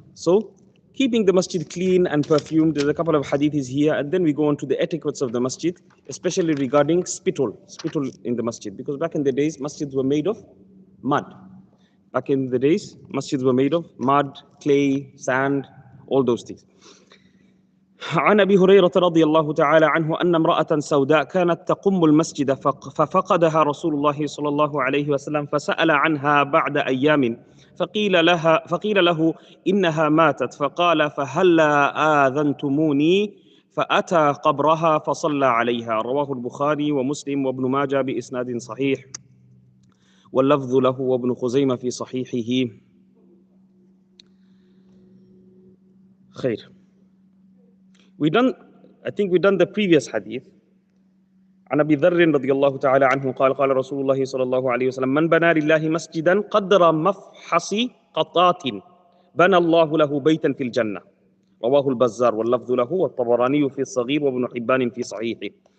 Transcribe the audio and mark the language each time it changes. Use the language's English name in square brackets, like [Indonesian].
[English] So, keeping the masjid clean and perfumed, there's a couple of hadiths here, and then we go on to the etiquettes of the masjid, especially regarding spittle in the masjid. Because back in the days, masjids were made of mud. Back in the days, masjids were made of mud, clay, sand, all those things. [Arabic] عن أبي هريرة رضي الله تعالى عنه أن امرأة سوداء كانت تقم المسجد ففقدها رسول الله صلى الله عليه وسلم فسأل عنها بعد أيام فقيل له إنها ماتت فقال فهلا آذنتموني فأتى قبرها فصلى عليها. رواه البخاري ومسلم وابن ماجه بإسناد صحيح واللفظ له وابن خزيمة في صحيحه. خير. [English] I think we done the previous hadith. [Arabic] عن أبي ذر رضي الله تعالى عنه قال رسول الله صلى الله عليه وسلم من بنى لله مسجدا قدر مفحص قطات بنى الله له بيتا في الجنة. رواه البزار واللفظ له والطبراني في الصغير وابن حبان في صحيحه.